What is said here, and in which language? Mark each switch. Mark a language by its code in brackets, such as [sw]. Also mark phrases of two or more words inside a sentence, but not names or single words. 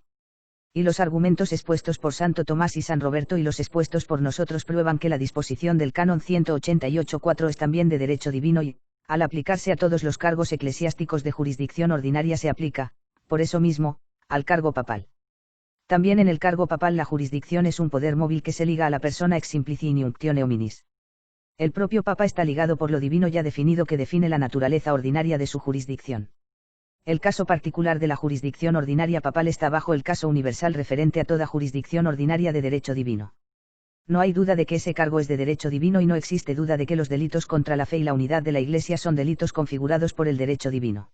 [es] Y los argumentos expuestos por Santo Tomás y San Roberto y los expuestos por nosotros prueban que la disposición del canon 188.4 es también de derecho divino y, al aplicarse a todos los cargos eclesiásticos de jurisdicción ordinaria se aplica, por eso mismo, al cargo papal. También en el cargo papal la jurisdicción es un poder móvil que se liga a la persona [la] ex simplici in iunctione hominis. [es] El propio Papa está ligado por lo divino ya definido que define la naturaleza ordinaria de su jurisdicción. El caso particular de la jurisdicción ordinaria papal está bajo el caso universal referente a toda jurisdicción ordinaria de derecho divino. No hay duda de que ese cargo es de derecho divino y no existe duda de que los delitos contra la fe y la unidad de la Iglesia son delitos configurados por el derecho divino.